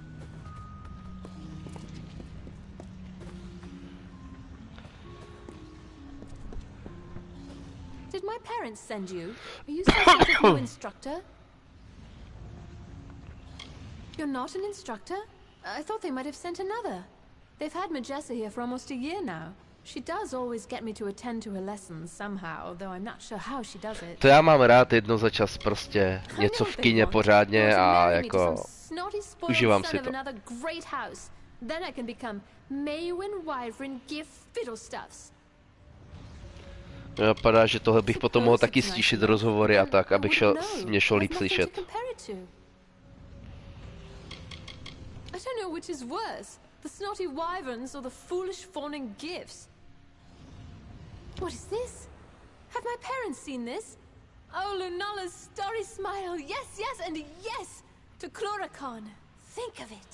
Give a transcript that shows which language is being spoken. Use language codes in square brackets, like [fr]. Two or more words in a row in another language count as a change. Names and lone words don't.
[en] Did my parents send you? Are you some sort of new instructor? You're not an instructor? I thought they might have sent another. They've had Majessa here for almost a year now. She does always get me to attend to her lessons somehow, though I'm not sure how she does it. [cs] To já mám rád jednou za čas prostě něco v kině pořádně a jako užívám si to. [en] Then I can become Maywin Wyvern Giff Fiddlestuffs. [cs] Vypadá, že tohle bych potom mohl taky stíšit rozhovory a tak, abych mě šel líp slyšet. [en] I don't know which is worse, the snotty wyverns or the foolish fawning gifts. What is this? Have my parents seen this? Oh, Lunala's starry smile. Yes, yes, and yes! To Chloracon. Think of it.